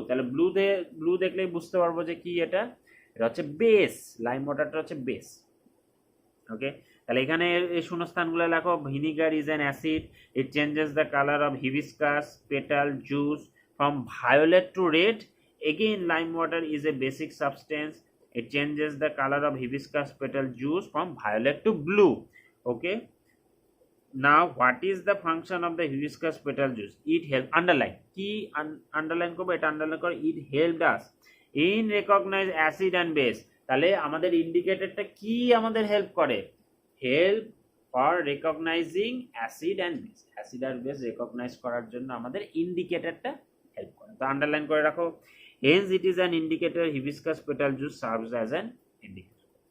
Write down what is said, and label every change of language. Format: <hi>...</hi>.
<bn>তাহলে ব্লু দেখলেই বুঝতে পারবো যে কি এটা হচ্ছে বেস।</bn> <en>Lime ওয়াটারটা হচ্ছে base. Okay,</en> <bn>তাহলে এখানে এই শূন্যস্থানগুলো লেখো,</bn> <en>Vinegar is an acid, it changes the colour of hibiscus petal juice from violet to red. Again, lime water is a basic substance. It changes the color of hibiscus petal juice from violet to blue. Okay. Now, what is the function of the hibiscus petal juice? It helps, underline. Key underline করব,</en> <bn>এটা underline করে,</bn> <en>it helped us in recognize acid and base.</en> <bn>তাহলে আমাদের ইন্ডিকেটরটা কি আমাদের help করে,</bn> <en>Help for recognising acid and base.</en> <bn>Acid আর base recognise করার জন্য আমাদের ইন্ডিকেটরটা হেল্প করে। তো আন্ডারলাইন করে রাখো,</bn> <en>Hence it is an indicator, hibiscus petal juice serves as an indicator.</en>